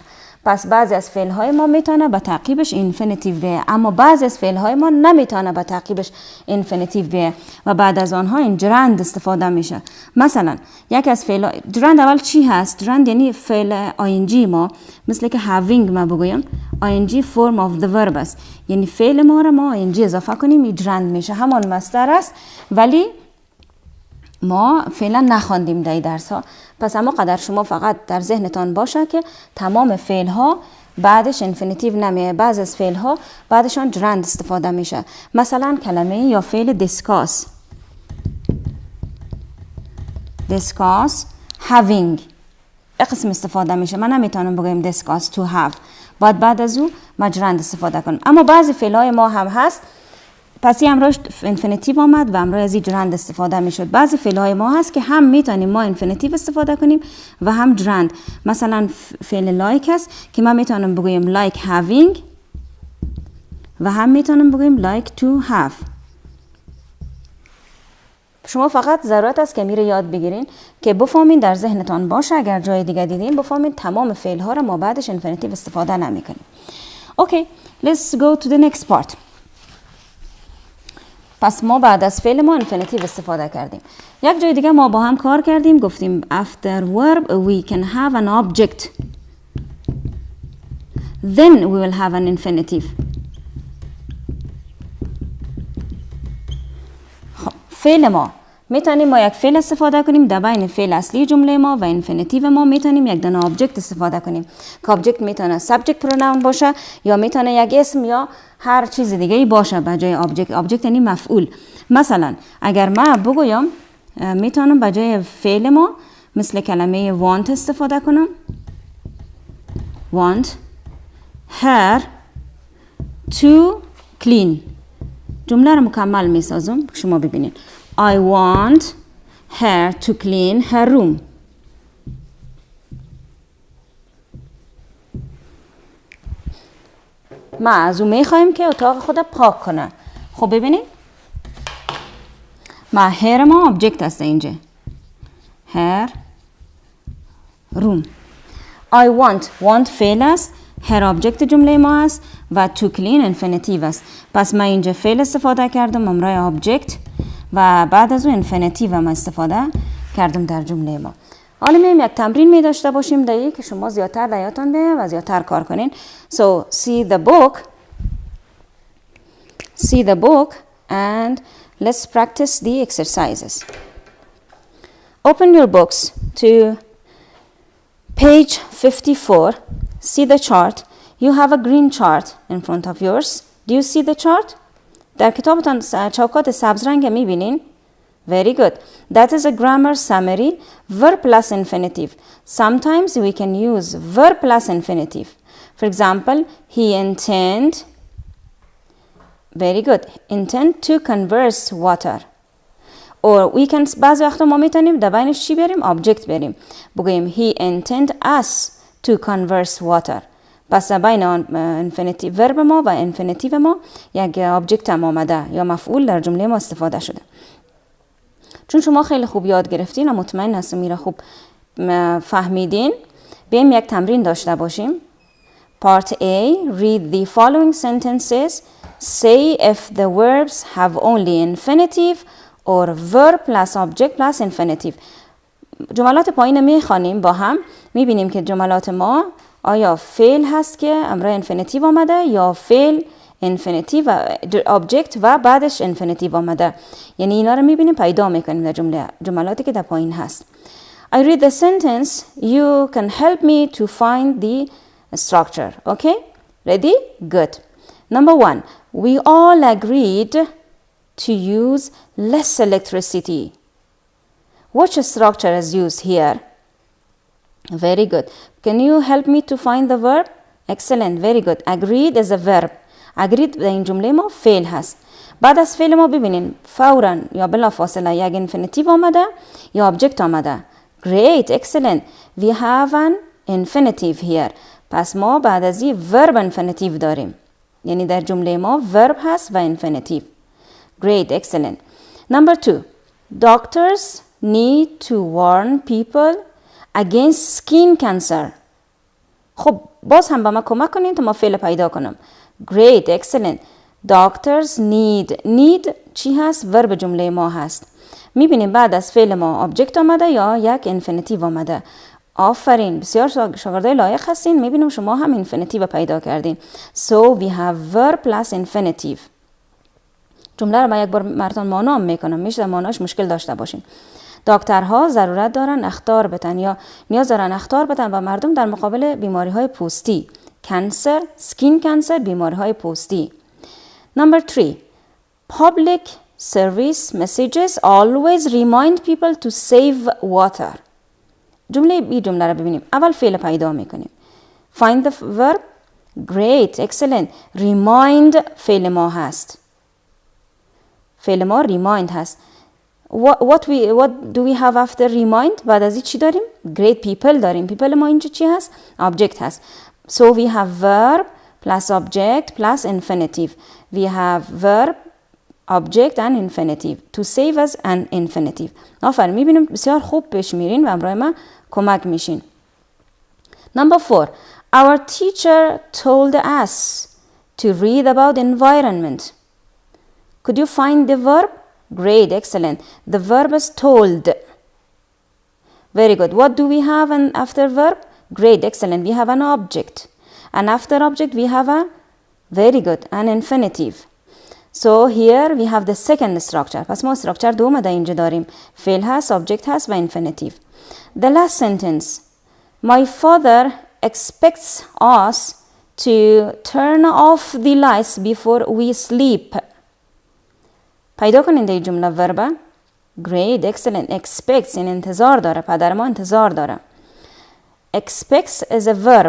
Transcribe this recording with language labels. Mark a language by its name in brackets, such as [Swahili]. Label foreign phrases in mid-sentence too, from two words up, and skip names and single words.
[Persian] پس بعضی از فعل های ما میتونه به تعقیبش infinitive بیه اما بعضی از فعل های ما نمیتونه به تعقیبش infinitive بیه و بعد از آنها این جرند استفاده میشه. مثلا یک از فعل جرند اول چی هست؟ جرند یعنی فعل ing ما مثل که having ما بگویم [English] ing form of the verb [Persian] است. یعنی فعل ما را ما ing اضافه کنیم این جرند میشه. همان مصدر است ولی ما فعلا نخواندیم در درس ها. پس اما قدر شما فقط در ذهنتان باشه که تمام فعل ها بعدش infinitive نمیه. بعض از فعل ها بعدشان جرند استفاده میشه. مثلا کلمه یا فعل [English] discuss having [Persian] قسم استفاده میشه. من نمیتونم بگم [English] discuss to have. [Persian] بعد از او ما جرند استفاده کنم. اما بعضی فعل های ما هم هست پس این امروز انفینیتیو آمد و امروز از این جرند استفاده می شد. بعضی فعل های ما هست که هم میتونیم ما انفینیتیو استفاده کنیم و هم جرند. مثلا فعل لایک هست که ما میتونم بگویم [English] like having [Persian] و هم میتونم بگویم [English] like to have. [Persian] شما فقط ضرورت است که میره یاد بگیرین که بفهمین، در ذهنتان باشه، اگر جای دیگه دیدین بفهمین تمام فعل ها را ما بعدش انفینیتیو استفاده نمی کنیم. اوکی، [English] let's go to the next part. [Persian] پس ما بعد از فعل ما انفینیتیو استفاده کردیم. یک جای دیگه ما با هم کار کردیم، گفتیم [English] after verb we can have an object, then we will have an infinitive. [Persian] خب فعل ما میتونیم ما یک فعل استفاده کنیم در بین فعل اصلی جمله ما و انفینیتیو ما میتونیم یک دانه آبجکت استفاده کنیم که آبجکت میتونه [English] subject pronoun [Persian] باشه یا میتونه یک اسم یا هر چیز دیگه ای باشه به جای آبجکت. آبجکت یعنی مفعول. مثلا اگر ما بگویم میتونم به جای فعل ما مثل کلمه want استفاده کنم. [English] want her to clean. [Persian] جمله رو مکمل میسازم شما ببینید. [English] I want her to clean her room. [Persian] ما از او میخوایم که اتاق خود پاک کنه. خب ببینید ما her ما آبجکت هست اینجا. [English] her room. I want [Persian] فعل است. her آبجکت جمله ما است و [English] to clean [Persian] انفینیتیو است. پس ما اینجا فعل استفاده کردم امرای آبجکت و بعد از اون انفینیتیو ما استفاده کردم در جمله ما. حالا میایم یک تمرین می داشته باشیم دایی که شما زیادتر دیاتان بیه و زیادتر کار کنین. [English] So see the book and let's practice the exercises. Open your books to page 54. See the chart. You have a green chart in front of yours. Do you see the chart? [Persian] در کتابتان چوکات سبز رنگ میبینین؟ [English] Very good. That is a grammar summary, verb plus infinitive. Sometimes we can use verb plus infinitive. For example, he intend to converse water. Or we can [Persian] بعضی وقتا ما میتونیم در بینش چی بریم؟ object بریم. [English] بگویم he intend us to converse water. [Persian] پس بین [English] infinitive verb [Persian] ما و انفینیتیو ما یک آبجکت هم آمده یا مفعول در جمله ما استفاده شده. چون شما خیلی خوب یاد گرفتین و مطمئن هستم میره خوب فهمیدین، بیایم یک تمرین داشته باشیم. [English] Part A, read the following sentences. Say if the verbs have only infinitive or verb plus object plus infinitive. [Persian] جملات پایین میخوانیم با هم، میبینیم که جملات ما آیا فعل هست که امرای انفینیتیو آمده یا فعل انفینیتیو و آبجکت و بعدش انفینیتیو آمده. یعنی اینا رو میبینیم پیدا میکنیم در جملاتی که در پایین هست. [English] I read the sentence. You can help me to find the structure. Okay? Ready? Good. Number 1. We all agreed to use less electricity. Which structure is used here? Very good. Can you help me to find the verb? Excellent. Very good. Agreed is a verb. Agreed [Persian] در این جمله ما فعل هست. بعد از فعل ما ببینین فوراً یا بلا فاصله یک انفینیتیو آمده یا آبجکت آمده. [English] Great. Excellent. We have an infinitive here. [Persian] پس ما بعد از این [English] verb infinitive [Persian] داریم. یعنی در جمله ما verb هست و infinitive. [English] Great. Excellent. Number 2. Doctors need to warn people against skin cancer. [Persian] خب باز هم با ما کمک کنین تا ما فعل پیدا کنم. [English] Great. Excellent. Doctors need [Persian] چی هست؟ ورب جمله ما هست. میبینیم بعد از فعل ما آبجکت آمده یا یک انفینیتیو آمده. آفرین، بسیار شاگردای لایق هستین. میبینیم شما هم انفینیتیو پیدا کردین. [English] So we have verb plus infinitive. [Persian] جمله رو من یک بار مرتان مانا میکنم، میشه ماناش مشکل داشته باشین. دکترها ضرورت دارن اخطار بدن یا نیاز دارن اخطار بدن و مردم در مقابل بیماری های پوستی. [English] cancer, skin cancer, [Persian] بیماری های پوستی. [English] Number 3. Public service messages always remind people to save water. [Persian] جمله رو ببینیم. اول فعل پیدا میکنیم. [English] Find the verb. Great. Excellent. [Persian] Remind فعل ما هست. فعل ما remind هست. [English] What do we have after remind؟ [Persian] بعد از این چی داریم؟ [English] great people [Persian] داریم. people ما اینجا چی هست؟ object هست. [English] So we have verb plus object plus infinitive. We have verb, object and infinitive. To save us an infinitive. [Persian] آفرین، میبینیم بسیار خوب پیش میرین و همراه ما کمک میشین. [English] Number 4. Our teacher told us to read about environment. Could you find the verb? Great, excellent. The verb is told. Very good. What do we have after verb? Great, excellent. We have an object. And after object we have a, very good, an infinitive. So here we have the second structure. [Persian] پس ما structure دوم در اینجا داریم. فعل هست، object هست و infinitive. [English] The last sentence. My father expects us to turn off the lights before we sleep. [Persian] پیدا کنین در این جمله verb. [English] Great, excellent. [Persian] Expects این انتظار داره. پدر ما انتظار داره. [English] Expects is a verb.